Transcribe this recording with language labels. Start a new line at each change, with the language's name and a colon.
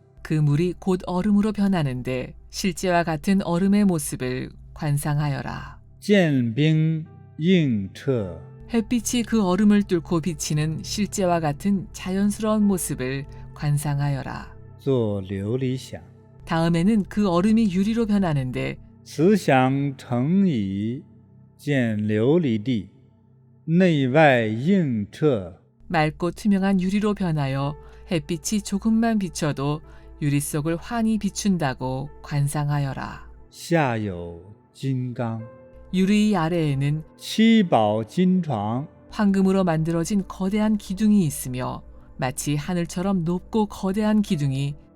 Korean: 그 물이 곧 얼음으로 변하는데 실제와 같은 얼음의 모습을 관상하여라.
Chinese: 见冰映彻
Korean: 햇빛이 그 얼음을 뚫고 비치는 실제와 같은 자연스러운 모습을 관상하여라.
Chinese: 作琉璃想
Korean: 다음에는 그 얼음이 유리로 변하는데
Chinese: 慈祥成以见琉璃地，内外映彻，
Korean: 맑고 투명한 유리로 변하여 햇빛이 조금만 비춰도 유리 속을 환히 비춘다고 관상하여라.
Chinese: 下有金刚，
Korean: 유리 아래에는
Chinese: 七宝金床，
Korean: 황금으로 만들어진 거대한 기둥이 있으며 마치 하늘처럼 높고 거대한 기둥이